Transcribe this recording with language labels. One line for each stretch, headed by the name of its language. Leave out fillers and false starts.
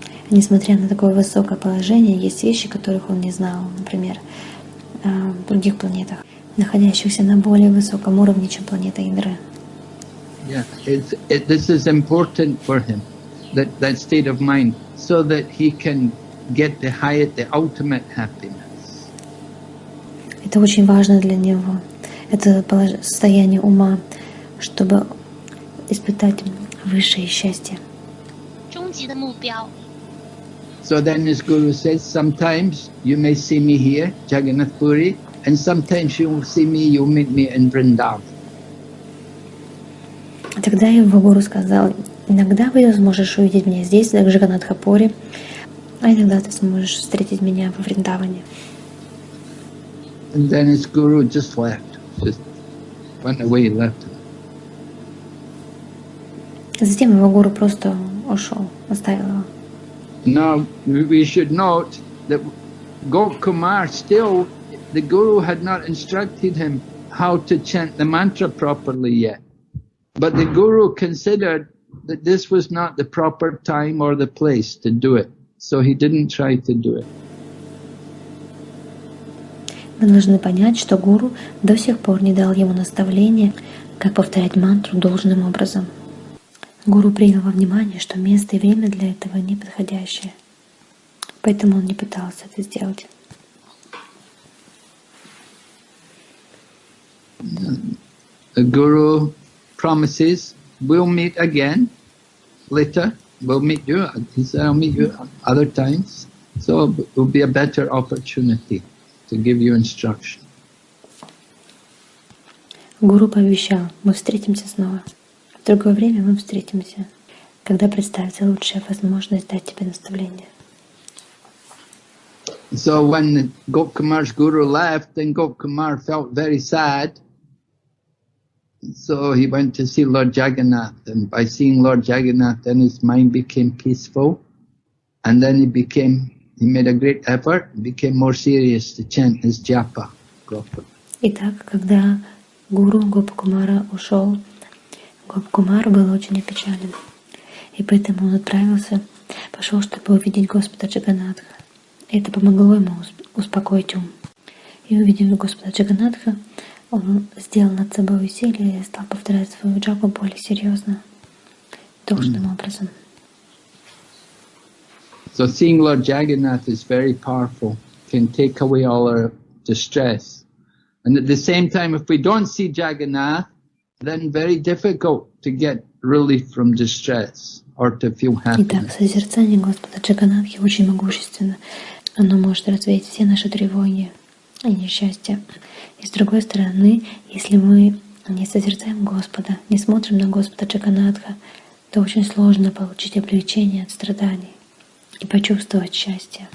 Russian: Несмотря на такое высокое положение, есть вещи, которых он не знал, например, о других планетах, находящихся на более высоком уровне, чем планета Индры.
English: Yeah, this is important for him, that state of mind, so that he can get the ultimate happiness.
Russian: Это очень важно для него, это состояние ума, чтобы испытать высшее счастье. 终极的目标。
English: So then his guru says, sometimes you may see me here, Jagannath Puri, and sometimes you'll see me, you'll meet me in Vrindavan.
Russian: Тогда его гуру сказал, иногда ты сможешь увидеть меня здесь, в Джаганнатхапуре, а иногда ты сможешь встретить меня во Вриндаване.
English: And then his guru just went away, left him.
Russian: Затем его гуру просто ушел, оставил его.
English: Now we should note that Gopkumar still, the guru had not instructed him how to chant the mantra properly yet. But the guru considered that this was not the proper time or the place to do it. So he didn't try to do it.
Russian: Мы должны понять, что гуру до сих пор не дал ему наставления, как повторять мантру должным образом. Гуру принял во внимание, что место и время для этого не подходящее. Поэтому он не пытался это сделать.
English: The guru promises, we'll meet again later. We'll meet you. He said, I'll meet you other times. So it will be a better opportunity to give you instruction.
Russian: Гуру пообещал, мы встретимся снова. В другое время мы встретимся, когда представится лучшая возможность дать тебе наставление.
English: So when Gopkumar's guru left, then Gopkumar felt very sad. So he went to see Lord Jagannath, and by seeing Lord Jagannath, then his mind became peaceful, and then he made a great effort, became more serious to chant his japa properly.
Russian: Итак, когда гуру Гопкумара ушел, Гопкумар был очень опечален, и поэтому он пошел, чтобы увидеть Господа Джаганнатха. Это помогло ему успокоить ум. И увидев Господа Джаганнатха, он сделал над собой усилие и стал повторять свою джапу более серьезно, должным образом.
English: So seeing Lord Jagannath is very powerful, can take away all our distress. And at the same time, if we don't see Jagannath, then very difficult to get relief from distress or to feel
Russian: Итак,
English: happiness.
Russian: созерцание Господа Джаганатхи очень могущественно. Оно может развеять все наши тревоги и несчастья. И с другой стороны, если мы не созерцаем Господа, не смотрим на Господа Джаганатха, то очень сложно получить облегчение от страданий и почувствовать счастье.